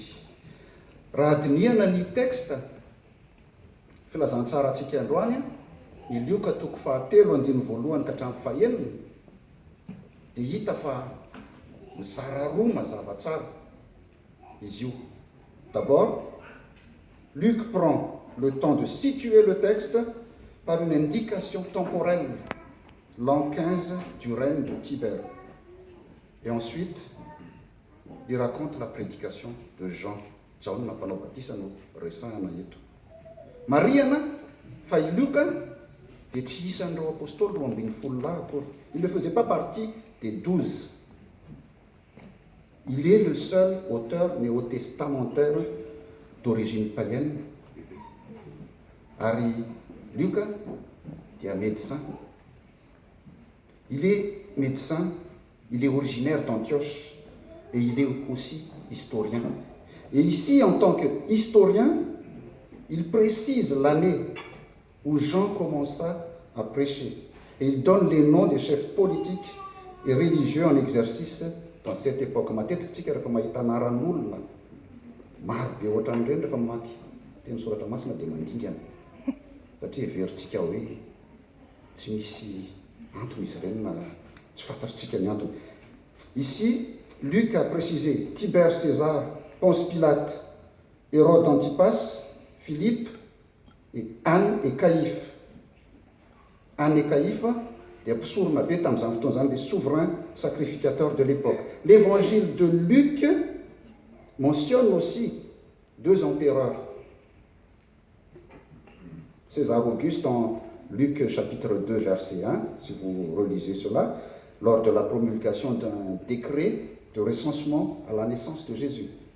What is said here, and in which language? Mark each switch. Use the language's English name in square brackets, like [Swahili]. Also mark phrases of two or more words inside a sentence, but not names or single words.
[Malagasy] Raha adinihana ny teksta filazantsara antsika androany, ny Lioka toko 7:1 ka hatramin'ny 9 dia hita fa mizara roa mazava tsara izy io. [French] D'abord, Luc prend le temps de situer le texte par une indication temporelle, l'an 15 du règne de Tibère. Et ensuite, il raconte la prédication de Jean [Malagasy] mpanao batisa no resahana eto. Mariana fa i Luka dia tsy isan'ireo apôstôly 12 akory. [French] Il ne faisait pas partie des 12. Il est le seul auteur néo-testamentaire d'origine païenne. [Malagasy] Ari Luka dia médecin. [French] Il est médecin, il est originaire d'Antioche et il est aussi historien. Et ici, en tant qu'historien, il précise l'année où Jean commença à prêcher. Et il donne les noms des chefs politiques et religieux en exercice dans cette époque. [Malagasy] Matetika tsika rehefa mahita anaran'olona maro be ohatran'ireny rehefa mamaky teny soratra masina dia mandingana. Satria heverintsika hoe tsy misy antony izy ireny na tsy fantatritsika ny antony. [French] Ici, Luc a précisé Tibère César, Ponce Pilate, Hérode Antipas, Philippe, et Anne et Caïphe. [Malagasy] Anne et Caïphe dia mpisorona be tamin'izany fotoana izany, [French] les souverains sacrificateurs de l'époque. L'évangile de Luc mentionne aussi 2 empereurs. César Auguste en Luc chapitre 2 verset 1, si vous relisez cela, lors de la promulgation d'un décret de recensement à la naissance de Jésus.